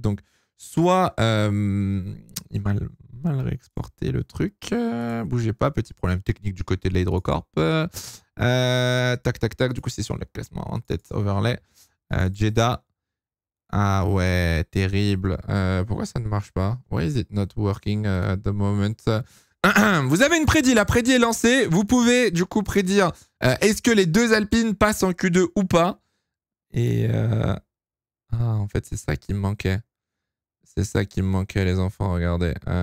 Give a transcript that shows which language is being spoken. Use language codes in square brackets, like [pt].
[fr] Donc soit il m'a mal réexporté le truc. Bougez pas, petit problème technique du côté de l'Hydrocorp. Tac. Du coup, c'est sur le classement en tête overlay. Jeddah. Ah ouais, terrible. Pourquoi ça ne marche pas? [en] Why is it not working at the moment? [fr] Vous avez une prédit, la prédit est lancée. Vous pouvez du coup prédire est-ce que les 2 Alpines passent en Q2 ou pas? Et en fait, c'est ça qui me manquait. C'est ça qui me manquait, les enfants, regardez.